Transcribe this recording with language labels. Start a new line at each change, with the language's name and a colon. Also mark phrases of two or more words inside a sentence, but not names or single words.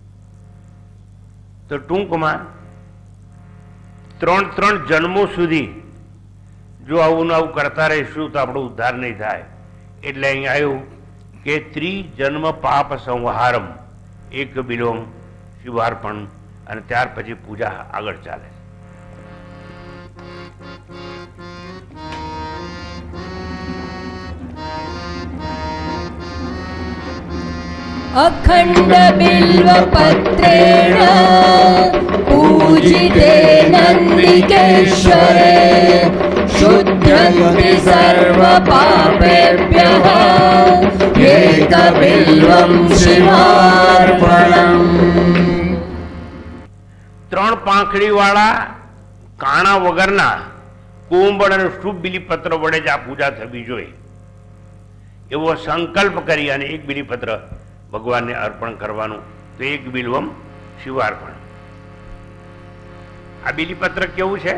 Gujarati: તો ટૂંકમાં 3 જન્મો સુધી જો આવું ને આવું કરતા રહીશું તો આપણો ઉદ્ધાર નહીં થાય. એટલે અહીં આવ્યું કે
Sanskrit: त्रिजन्म पाप संहारम्. एक बिलोम शिवार्पण
Gujarati: અને ત્યાર પછી પૂજા આગળ ચાલે છે.
Sanskrit: अखण्ड बिल्वपत्रेण पूजिते नन्दिकेश्वरे शुद्ध्यन्ति सर्वपापेभ्यः एकबिल्वं शिवार्पणम्.
Gujarati: ત્રણ પાંખડી વાળા કાણા વગરના કોંબળ અને શુભ બિલીપત્ર વડે જ આ પૂજા થવી જોઈએ એવો સંકલ્પ કરી અને એક બિલીપત્ર ભગવાનને અર્પણ કરવાનું. તો
Sanskrit: एक बिल्वम् शिवार्पण.
Gujarati: આ બિલીપત્ર કેવું છે?